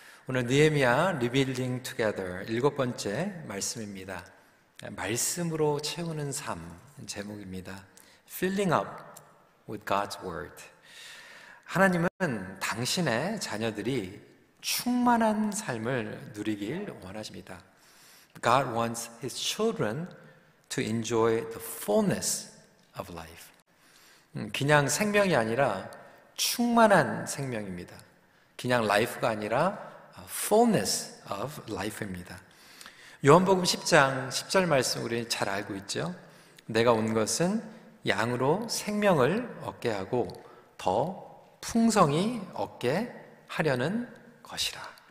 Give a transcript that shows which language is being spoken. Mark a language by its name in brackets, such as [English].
[Korean] 오늘 느헤미야 리빌딩 투게더 7번째 말씀입니다. 말씀으로 채우는 삶 제목입니다. [English] Filling up with God's word. [Korean] 하나님은 당신의 자녀들이 충만한 삶을 누리길 원하십니다. [English] God wants His children to enjoy the fullness of life. [Korean] 그냥 생명이 아니라 충만한 생명입니다. 그냥 life가 아니라 [English] fullness of life [Korean] 입니다. 요한복음 10장 10절 말씀 우리 잘 알고 있죠? 내가 온 것은 양으로 생명을 얻게 하고 더 풍성히 얻게 하려는 것이라.